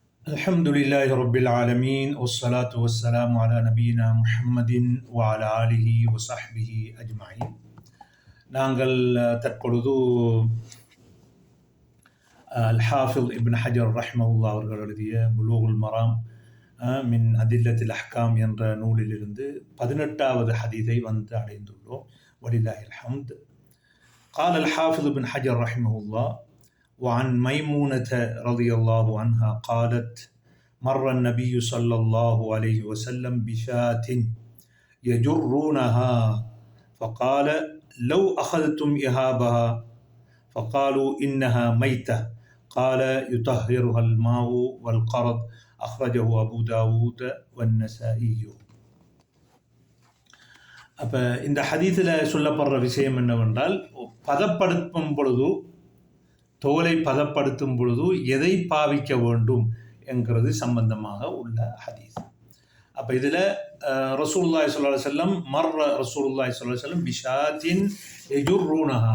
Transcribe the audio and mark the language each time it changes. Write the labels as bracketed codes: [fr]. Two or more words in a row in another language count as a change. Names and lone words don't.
[ar] الحمد لله رب العالمين والصلاة والسلام على نبينا محمد وعلى آله وصحبه أجمعين. [ta] நாங்கள் தற்பொழுது [ar] الحافظ ابن حجر رحمه الله [ta] அவர்கள் எழுதிய புலூகுல் மராம் மின் அதில்லத்தில் அஹ்காம் என்ற நூலிலிருந்து 18வது ஹதீஸை வந்து அடைந்துள்ளோம். [ar] ولله الحمد. قال الحافظ ابن حجر رحمه الله: وعن ميمونة رضي الله عنها قالت: مر النبي صلى الله عليه وسلم بشاة يجرونها فقال: لو أخذتم إهابها. فقالوا: إنها ميتة. قال: يطهرها الماء والقرض. أخرجه أبو داود والنسائي. [ta] அப்போ இந்த ஹதீஸில் சொல்லப்படுற விஷயம் என்னவென்றால், பதப்படுத்தும் பொழுது, தோலை பதப்படுத்தும் பொழுது எதை பாவிக்க வேண்டும் என்கிறது சம்பந்தமாக உள்ள ஹதீஸ். அப்போ இதில் [ar] رسول الله صلى الله عليه وسلم رسول الله صلى الله عليه وسلم بشاة يجرونها.